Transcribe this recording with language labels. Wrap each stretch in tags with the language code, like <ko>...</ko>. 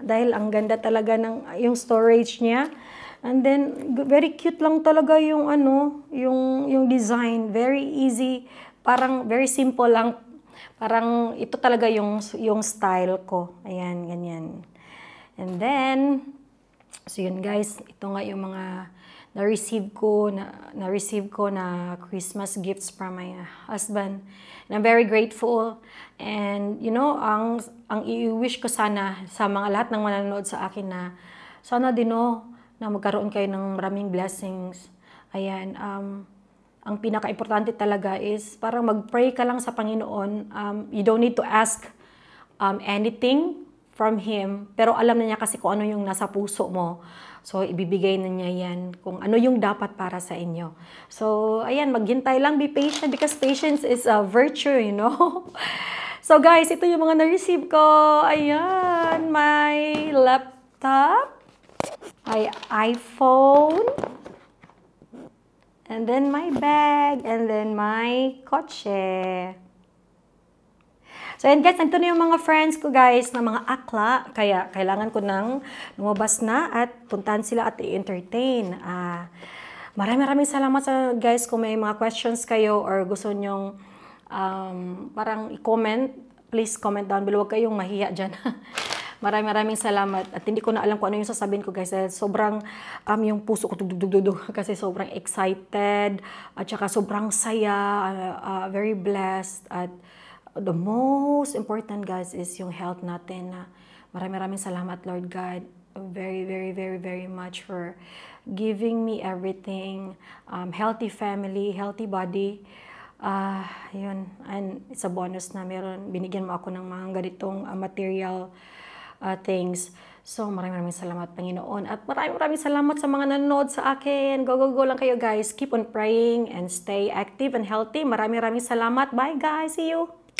<tl>Dahil ang ganda talaga ng yung storage niya.</tl> <en>And then, very cute</en> <tl>lang talaga yung yung</tl> <en>design.</en> <tl>Very easy. Parang, very simple lang. Parang, ito talaga yung style ko. Ayan, ganyan. And then, so yun guys, ito nga yung mga na-receive ko na Christmas gifts</tl> <en>from my husband. And I'm very grateful. And, you know,</en> <tl>ang i-wish ko sana sa mga lahat ng manonood sa akin na sana din, na magkaroon kayo ng maraming blessings. Ayan, ang pinaka-importante talaga is parang mag-pray ka lang sa Panginoon.</tl> <en>You don't need to ask anything from Him,</en> <tl>pero alam na niya kasi kung ano yung nasa puso mo. So, ibibigay na niya yan kung ano yung dapat para sa inyo.</tl> <en>So, ayan,</en> <tl>maghintay lang,</tl> <en>be patient because patience is a virtue, you know.</en> <tl>So, guys, ito yung mga na-receive ko.</tl> <en>Ayan, my laptop. My iPhone, and then my bag, and then my kotse.</en> <tl>So, and guys, ito na yung mga friends ko, guys, na mga akla. Kaya, kailangan ko nang lumabas na at puntahan sila at i-entertain. Maraming salamat sa guys kung may mga questions kayo or gusto nyong parang i-comment.</tl> <en>Please comment down below.</en> <tl>Huwag kayong mahiya dyan. Maraming salamat. At hindi ko na alam kung ano yung sasabihin ko, guys. Sobrang yung puso ko tugdugdugdug kasi sobrang excited at saka sobrang saya,</tl> <en>very blessed. At the most important, guys, is yung health natin.</en> <tl>Maraming salamat,</tl> <en>Lord God. Very much for giving me everything. Healthy family, healthy body.</en> <tl>Yun.</tl> <en>And it's a bonus</en> <tl>na binigyan mo ako ng mga ganitong material things. So, maraming salamat, Panginoon. At maraming salamat sa mga nanonood sa akin.</tl> <en>Go lang kayo, guys. Keep on praying and stay active and healthy.</en> <tl>Maraming salamat.</tl> <en>Bye, guys. See you.</en>